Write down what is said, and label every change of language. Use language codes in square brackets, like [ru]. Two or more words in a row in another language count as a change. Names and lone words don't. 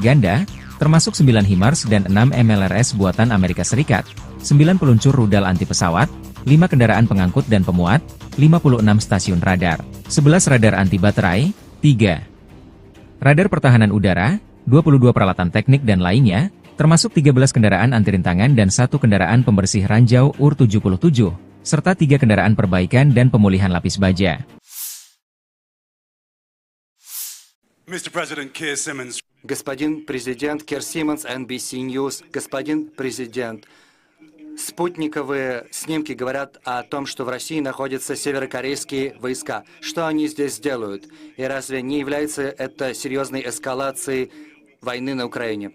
[id] ganda, termasuk 9 HIMARS dan 6 MLRS buatan Amerika Serikat, 9 peluncur rudal anti pesawat, 5 kendaraan pengangkut dan pemuat, 56 stasiun radar, 11 radar anti baterai, 3 radar pertahanan udara, 22 peralatan teknik dan lainnya, termasuk 13 kendaraan anti rintangan dan 1 kendaraan pembersih ranjau UR-77, serta 3 kendaraan perbaikan dan pemulihan lapis baja. [en] Mr. President Keir Simmons. [ru] Господин президент Кир Симмонс, NBC News, господин президент, спутниковые снимки говорят о том, что в России находятся северокорейские войска. Что они здесь делают? И разве не является это серьезной эскалацией войны на Украине?